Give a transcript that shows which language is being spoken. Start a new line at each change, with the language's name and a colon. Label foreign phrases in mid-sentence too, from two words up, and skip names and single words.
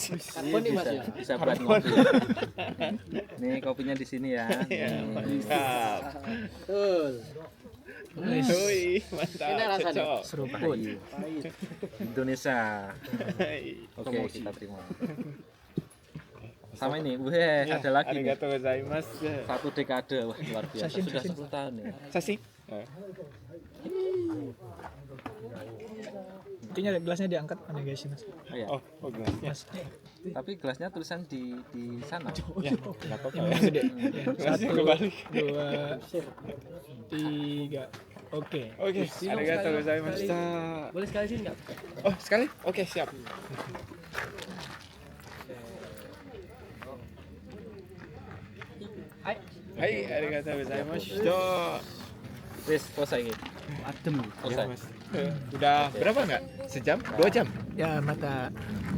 Indonesian: Bisa buat ngopi. Nih kopinya di sini ya. Mantap. Wih, mantap. Cocok. Seru banget. Indonesia. Oke, kita terima. Sama ini, ada lagi nih.
Japanese: ありがとうございます.
Indonesian: 1 dekade, wah luar biasa. Sudah 10 tahun ya. Sasi. Intinya gelasnya diangkat nih guys, Mas. Oh, ya. Oh gelasnya. Mas. Tapi gelasnya tulisan di sana. Ya, enggak apa-apa. Yang Ya. gede. Gelasnya 1, kebalik. 2, 3. Oke. Oke,
Japanese: ありがとうございます.
Indonesian: Boleh sekali sini nggak? Oh, sekali? Oke, siap. Hai,
Japanese: ありがとうございます.
Indonesian: Wis, selesai gitu. Adem. Ya, Selesai. Mas. Udah berapa enggak? Sejam? 2 jam? Ya, mata